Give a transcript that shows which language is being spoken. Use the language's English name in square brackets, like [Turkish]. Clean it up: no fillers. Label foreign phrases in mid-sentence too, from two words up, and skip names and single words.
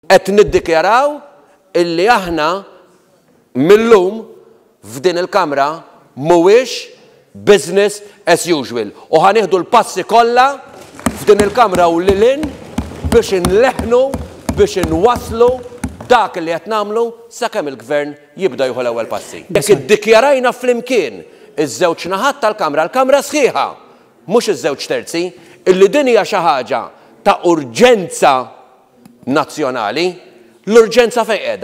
[Maltese] Qed niddikjaraw illi aħna millum f'din il-Kamra mhuwiex [English] business as usual. [Maltese] U ħanieħdu l-passi kollha f'din il-Kamra u lilin biex inleħnu, biex inwasslu dak li qed nagħmlu sakemm il-Gvern jibda jieħu l-ewwel passi. Jekk iddikjarajna flimkien iż-żewġ naħat tal-Kamra, l-Kamra sħiħa, mhux iż-żewġ terzi, illi din hija xi ħaġa ta' urġenza nazzjonali, l-urġenza fejn qiegħda.